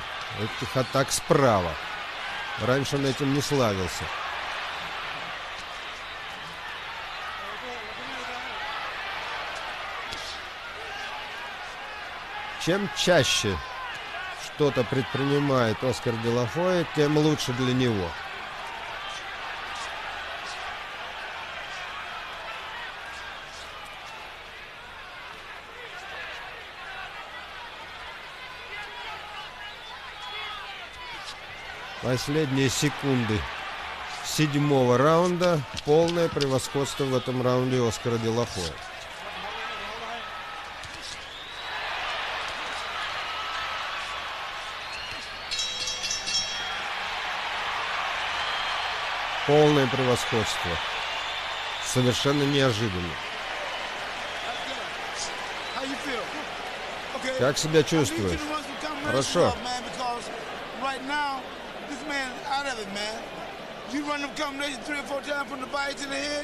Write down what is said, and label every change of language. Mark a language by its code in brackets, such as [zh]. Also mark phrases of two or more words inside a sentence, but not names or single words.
[ru] Этих атак справа. Раньше он этим не славился. Чем чаще что-то предпринимает Оскар де ла Хойя, тем лучше для него. Последние секунды 7-го раунда. Полное превосходство в этом раунде Оскара де ла Хойя. Полное превосходство. Совершенно неожиданно. Как себя чувствуешь? Хорошо. [en] You run them combinations 3 or 4 times from the body to the head.